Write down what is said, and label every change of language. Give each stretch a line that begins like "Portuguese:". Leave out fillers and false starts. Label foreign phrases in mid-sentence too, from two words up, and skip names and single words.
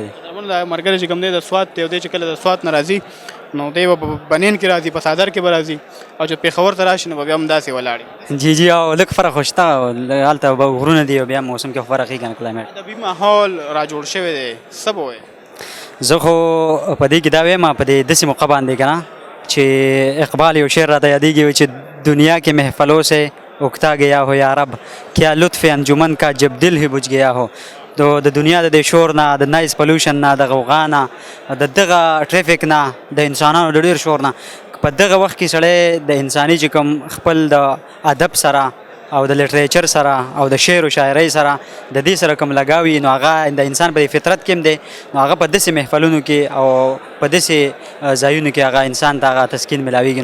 Pashto: دا ملګری چې کوم دی د سوات دی او دی چې کله د سوات نه راځي نو دی به بنین کې راځي په څادر کې به راځي او چې پېښور ته راشي نو به بیا هم داسې ولاړې. جی جی او لږ فرق خو شته هلته به غرونه دي او بیا موسم کې فرق یې که نه کلایمټ ادبي ماحول را جوړ شوی دی څه به وایې؟ زه خو په دې کې دا وایم په دې داسې موقع باندې که نه چې اقبال یو شعر راته یادېږي چې
Urdu: دنیا کے محفلوں سے اکتا گیا ہو
Pashto: یا رب کیا لطف انجمن کا جب دل ہی بجھ گیا ہو. د دنیا د شور نه د
English: noise pollution
Pashto: نه د غوغا نه د دغه ټریفیک نه د انسانانو د ډېر شور نه په دغه وخت کې سړی د انساني چې کوم خپل د ادب سره او د لټریچر سره او د شعر و شاعرۍ سره د دې سره کوم لګاوي نو هغه د انسان په فطرت کې هم دی نو هغه په داسې محفلونو کې او په داسې ځایونو کې هغه انسان ته هغه تسکین ملاویږي.